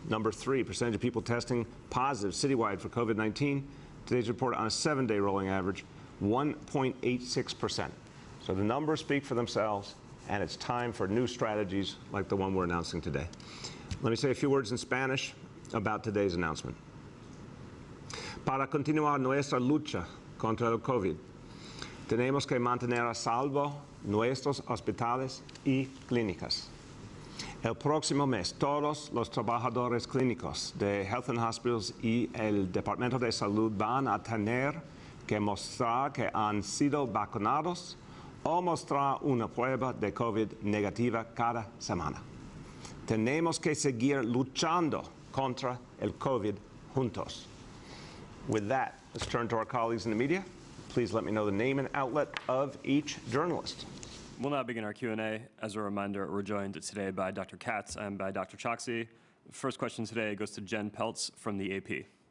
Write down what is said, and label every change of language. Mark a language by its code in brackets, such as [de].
[en] Number three, percentage of people testing positive citywide for COVID-19. Today's report on a 7-day rolling average, 1.86%. So the numbers speak for themselves, and it's time for new strategies like the one we're announcing today. Let me say a few words in Spanish about today's announcement. [es] Para continuar nuestra lucha contra el COVID, tenemos que mantener a salvo nuestros hospitales y clínicas. El próximo mes, todos los trabajadores clínicos de Health and Hospitals y el Departamento de Salud van a tener que mostrar que han sido vacunados o mostrar una prueba de COVID negativa cada semana. Tenemos que seguir luchando contra el COVID juntos. [en] With that, let's turn to our colleagues in the media. Please let me know the name and outlet of each journalist. We'll now begin our Q&A. As a reminder, we're joined today by Dr. Katz and by Dr. Choksi. First question today goes to Jen Peltz from the AP.